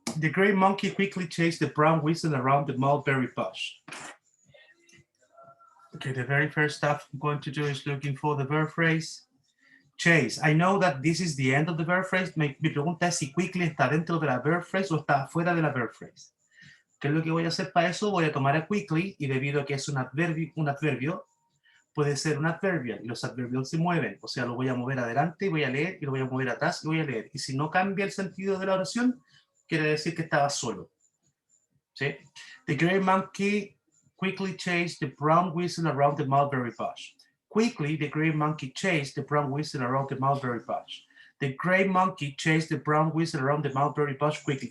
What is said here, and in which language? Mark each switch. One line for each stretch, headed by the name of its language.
English: The gray monkey quickly chased the brown weasel around the mulberry bush. Okay, the very first stuff I'm going to do is looking for the verb phrase. Chase. I know that this is the end of the verb phrase.
Spanish: Mi pregunta es si quickly está dentro de la verb phrase o está fuera de la verb phrase. ¿Qué es lo que voy a hacer para eso? Voy a tomar a quickly y debido a que es un adverbio, puede ser un adverbial y los adverbios se mueven. O sea, lo voy a mover adelante y voy a leer y lo voy a mover atrás y voy a leer. Y si no cambia el sentido de la oración, quiere decir que estaba solo. ¿Sí?
English: The gray monkey quickly chased the brown weasel around the mulberry bush. Quickly, the gray monkey chased the brown weasel around the mulberry bush. The gray monkey chased the brown weasel around the mulberry bush quickly.